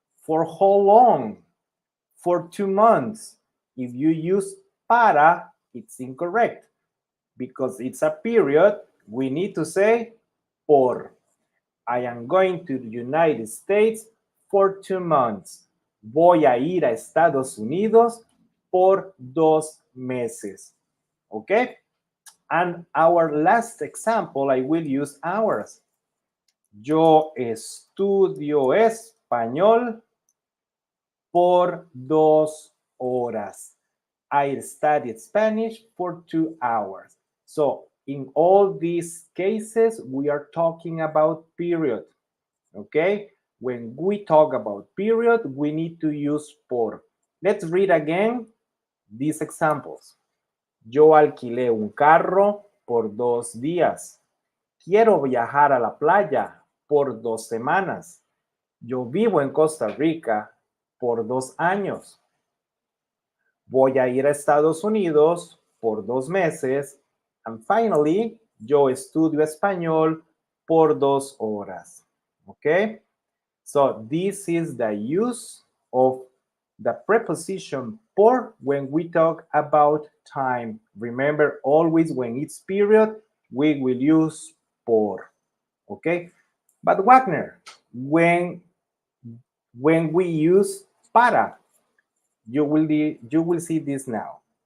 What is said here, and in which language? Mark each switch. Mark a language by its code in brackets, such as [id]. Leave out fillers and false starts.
[en] For how long? For 2 months. If you use para, it's incorrect. Because it's a period, we need to say por. I am going to the United States for 2 months. [es] Voy a ir a Estados Unidos por 2 meses. Okay? [en] And our last example, I will use hours. [es] Yo estudio español por 2 horas. [en] I studied Spanish for 2 hours. So in all these cases, we are talking about period. Okay? When we talk about period, we need to use por. Let's read again these examples. [es] Yo alquilé un carro por 2 días. Quiero viajar a la playa por 2 semanas. Yo vivo en Costa Rica por 2 años. Voy a ir a Estados Unidos por 2 meses. [en] And finally, [es] yo estudio español por 2 horas. [en] Okay? So this is the use of the preposition por when we talk about time. Remember, always when it's period, we will use por. Okay? But Wagner, when we use para, you will see this now.